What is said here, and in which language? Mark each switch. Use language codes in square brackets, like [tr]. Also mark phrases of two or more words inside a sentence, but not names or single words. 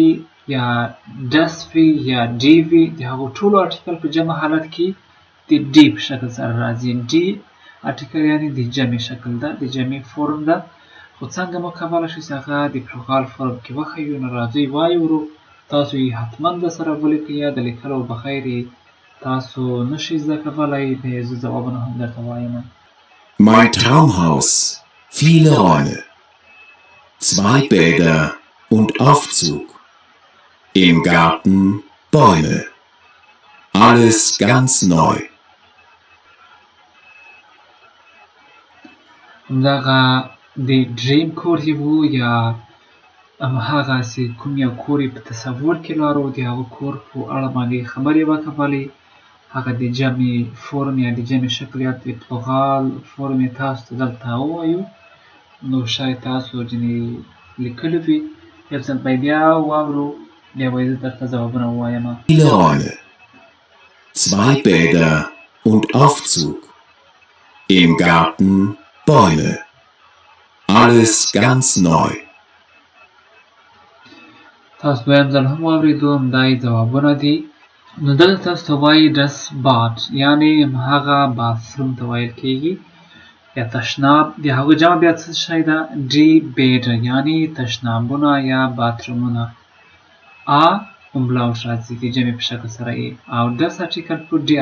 [ps] یا ډس وي یا ډي وي د هغو ټولو ارټیکل په جمع حالت کې د ډي په شکل سره راځي [de] die Artikel [ps] یعنی د جمع شکل ده د جمع فورم ده خو څنګه موږ کولی شو چې هغه د پلوغال فورم کې وښیو نو راځئ وایورو تاسو یې حتما درسره ولیکئ یا د لیکلو بغیر یې تاسو نشئ زده کولی بیا زه ځوابونه هم درته وایم [de] Mein Traumhaus. Viele Räume. 2 Bäder und Aufzug. Im Garten Bäume. Alles ganz neu. [ps] همدغه د ډریم کور یې و یا هماغسې کوم یو کور یې په تصور کې لرو د هغه کور په اړه باندې خبرې وکولې هغه د جمع فورم یا د جمع شکل یا د پلوغال فورم یې تاسو ته دلته ووایو نو شاید تاسو ځینې لیکلي وي یو ځل به یې بیا واورو بیا به یې زه درته ځوابونه ووایم [de] Viele Räume. 2 Bäder und Aufzug. Im Garten Bäume. Alles ganz neu. [ps] تاسو دویم ځل هم واورېدو همدا یې ځوابونه دي نو دلته تاسو ته وایي [de] das Bad [ps] یعنې هغه باتروم ته ویل کیږي یا تشناب د هغو جمع بیا څه شی ده [de] die Bäder [ps] یعنې تشنابونه یا باترومونه ا املاوټ راځي د جمع په شکل سره یې او [de] das Artikel [ps] په ډي